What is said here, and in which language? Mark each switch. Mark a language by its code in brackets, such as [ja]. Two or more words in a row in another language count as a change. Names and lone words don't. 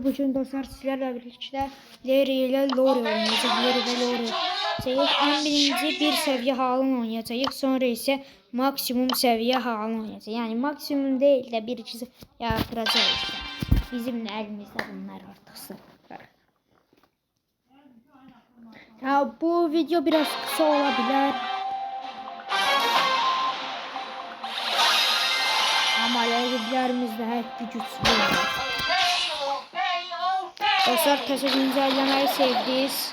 [az] Bugün dostlar sizlərlə birlikdə Larry ilə Lori oynayacağıq. Larry və Lori. Ən birinci bir səviyyə halını oynayacağıq. Sonra isə maksimum səviyyə halını oynayacağıq. Yəni maksimum deyil də bir ikisi yaratacağıq işte. Bizim əlimizdə bunlar artıq var. [tr] Ya bu video biraz kısa olabilir. Ama rakiplerimiz de hep güçlü. Dostlar taşı güncellemeyi sevdiyiz.